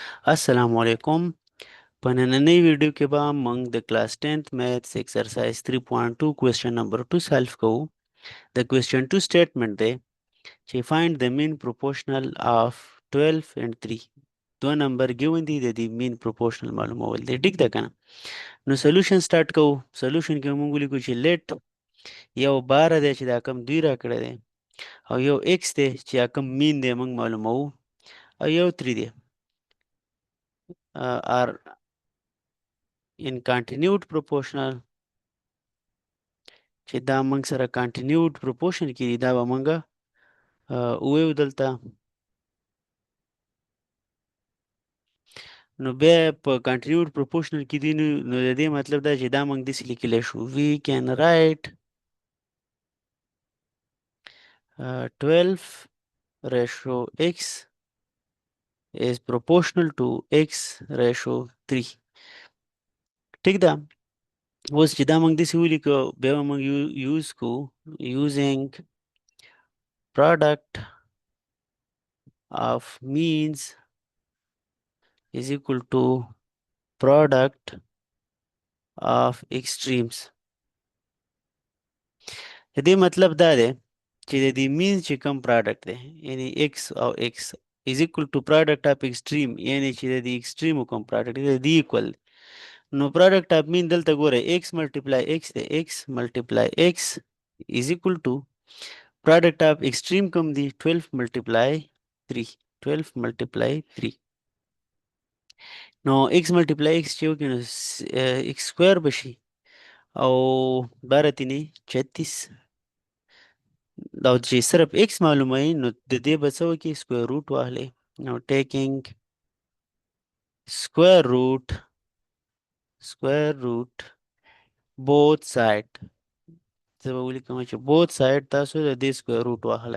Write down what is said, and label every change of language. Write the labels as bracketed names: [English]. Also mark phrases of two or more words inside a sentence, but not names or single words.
[Arabic] السلام علیکم. [Pashto] په نننۍ ویډیو کې به موږ د [English] class 10th maths exercise 3.2 question number 2 [Pashto] سالو کوو. د [English] question 2 statement [Pashto] دی چې [English] find the mean proportional of 12 and 3. [Pashto] دو نمبر ګیون دي، د دې [English] mean proportional [Pashto] معلومول دی. ټیک ده کنه؟ نو [English] solution start [Pashto] کوو. سولوشن کې موږ ولیکو چې لیټ یو بار دی چې دا کم دوی راکړی دی، او یو ایکس دی چې دا کم مین دی موږ معلوموو، او یو 3 دی [English] are in continued proportional. [Pashto] چې دا موږ سره [English] continued proportion [Pashto] کې دي، دا به موږ وویو دلته. نو بیا په [English] continued proportional [Pashto] کې دي، نو د دې مطلب دا چې دا موږ داسې لیکلی شو: [English] we can write 12 ratio x is proportional to x ratio 3. [Pashto] ټیک ده؟ اوس چې دا موږ داسې ولیکو، بیا به موږ یوز کو [English] using product of means is equal to product of extremes. [Pashto] د دې مطلب دا دی چې د دې مینز چې کوم پراډکټ دی، یعنی x او x [English] is equal to product of extreme، [Pashto] یعنی چې د دې extreme کوم پراډکټ دی د دې equal دی. [English] نو product of mean [Pashto] دلته ګوره [English] x multiply x دی، x multiply x is equal to product of extreme [Pashto] کوم دی [English] 12 multiply 3. 12 multiply 3. [Pashto] نو [English] x multiply x [Pashto] چې وکړي نو [English] x square [Pashto] بشي، او 12 تینې 36. دا چې صرف x معلوموي نو د دې به څه وکړي، [English] square root [Pashto] واخلئ. نو [English] taking square root both side, [Pashto] زه به ولیکم چې [English] both side [Pashto] تاسو د دې سکویر روټ واخلئ.